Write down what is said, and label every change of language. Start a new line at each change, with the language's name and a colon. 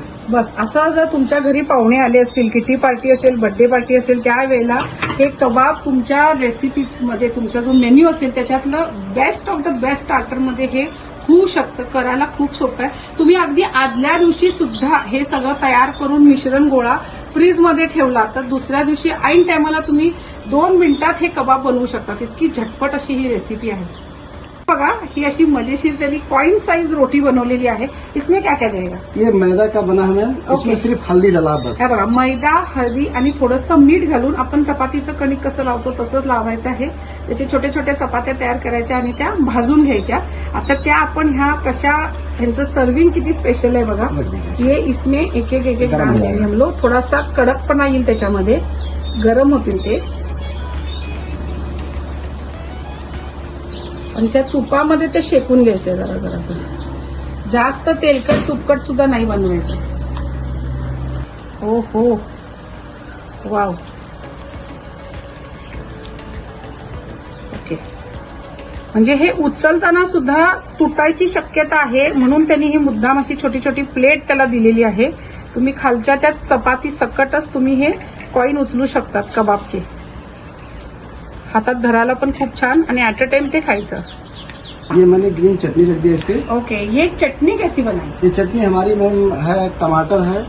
Marathi: बस असं जर तुमच्या घरी पाहुणे आले असतील, किटी पार्टी असेल, बर्थडे पार्टी असेल, त्यावेळेला हे कबाब तुमच्या रेसिपीमध्ये, तुमचा जो मेन्यू असेल त्याच्यातलं बेस्ट ऑफ द बेस्ट स्टार्टरमध्ये हे होऊ शकतं, करायला खूप सोपं आहे। तुम्ही अगदी आदल्या दिवशी सुद्धा हे सगळं तयार करून मिश्रण गोळा फ्रीज मध्ये ठेवला तर दुसऱ्या दिवशी ऐन टायमाला तुम्ही 2 मिनिटात हे कबाब बनवू शकता. इतकी झटपट अशी ही रेसिपी आहे. बघा ही अशी मजेशीर त्यांनी कॉइन साइज रोटी बनवलेली आहे.
Hindi: इसमें क्या क्या जाएगा? ये मैदा का बना है मैम, इसमें सिर्फ हल्दी डाला बस.
Marathi: हे बघा मैदा, हळदी आणि थोडंसं मीठ घालून आपण चपातीचं कणिक कसं लावतो तसंच लावायचं आहे. त्याचे छोट्या छोट्या चपात्या तयार करायच्या आणि त्या भाजून घ्यायच्या. आता त्या आपण ह्या कशा, ह्यांचं सर्विंग किती स्पेशल आहे बघा.
Hindi: ये इसमें एक एक डाल देंगे हम लोग.
Marathi: थोडासा कडकपणा येईल त्याच्यामध्ये, गरम होतील ते. आणि त्या तुपामध्ये ते शेकून घ्यायचंय जरासं. जास्त तेलकट तुपकट सुद्धा नाही बनवायचं. हो हो, वाव. ओके, म्हणजे हे उचलताना सुद्धा तुटायची शक्यता आहे म्हणून त्यांनी ही मुद्दाम अशी छोटी छोटी प्लेट त्याला दिलेली आहे. तुम्ही खालच्या त्या चपाती सकटच तुम्ही हे कॉइन उचलू शकतात कबाबचे. हातात धरायला पण खूप छान आणि
English: at a time
Marathi: ते खायचं.
Hindi: ये मैंने ग्रीन चटनी रख दी है इस पे. ओके, ये चटनी कैसी बनाई? ये चटनी हमारी मैम है, टमाटर है,